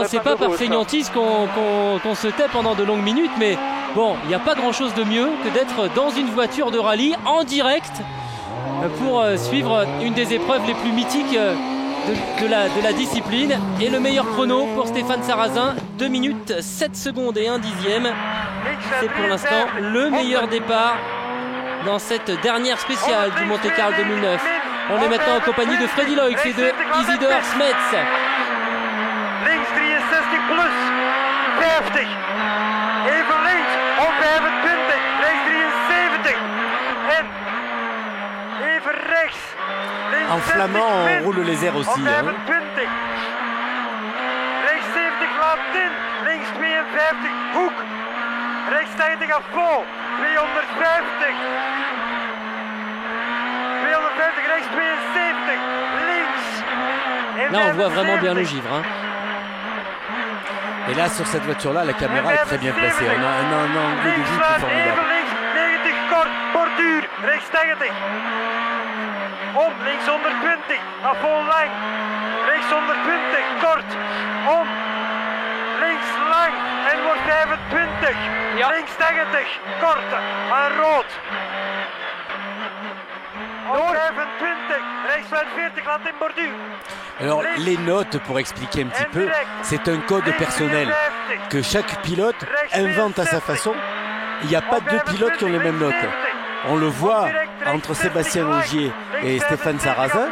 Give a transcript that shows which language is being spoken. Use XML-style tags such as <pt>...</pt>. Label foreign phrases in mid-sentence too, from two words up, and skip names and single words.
<fr>C'est pas par feignantise qu'on se tait pendant de longues minutes, mais bon, il n'y a pas grand chose de mieux que d'être dans une voiture de rallye en direct pour suivre une des épreuves les plus mythiques de la discipline. Et le meilleur chrono pour Stéphane Sarrazin, 2 minutes 7 secondes et 1 dixième. C'est pour l'instant le meilleur départ dans cette dernière spéciale du Monte-Carlo 2009. On est maintenant en compagnie de Freddy Loix et de Isidor Smets.</fr> <nl>Links 63 plus 50. Even links op 25. Rechts 73. En even rechts.</nl> <fr>En flamand, on roule les airs aussi.</fr> <nl>Op 25. Rechts 70 laat in. Links 52. Hoek. Rechts 90</nl> <fr>à fond.</fr> <nl>250. 250, rechts 72, links.</nl> <fr>Là, on voit vraiment bien le givre. Hein. Et là, sur cette voiture-là, la caméra est très bien placée. On a un angle de vue plus formidable.</fr> <nl>Links 90, kort, borduur, rechts 90. Om, links 120,</nl> <fr>à fond lang.</fr> <nl>Rechts 120, kort, om. Links lang, en wordt 25. Ja. Links 90, kort, aan rood.</nl> <fr>Alors les notes, pour expliquer un petit peu, c'est un code personnel que chaque pilote invente à sa façon. Il n'y a pas deux pilotes qui ont les mêmes notes. On le voit entre Sébastien Ogier et Stéphane Sarrazin.</fr>